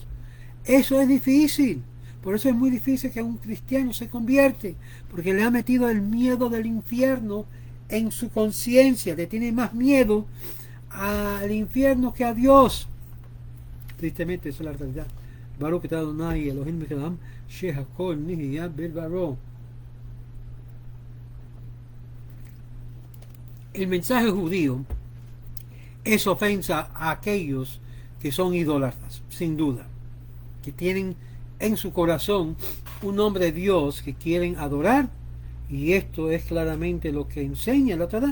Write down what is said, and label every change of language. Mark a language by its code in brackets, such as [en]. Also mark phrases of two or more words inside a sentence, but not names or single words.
[es] Eso es difícil. Por eso es muy difícil que un cristiano se convierte, porque le ha metido el miedo del infierno en su conciencia, le tiene más miedo al infierno que a Dios. Tristemente, esa es la realidad. [he] ברוך אתה אדני אלהים מלך שהכל נהיה בדברו. [es] El mensaje judío es ofensa a aquellos que son idólatras, sin duda, que tienen en su corazón un nombre de Dios que quieren adorar, y esto es claramente lo que enseña la Torá.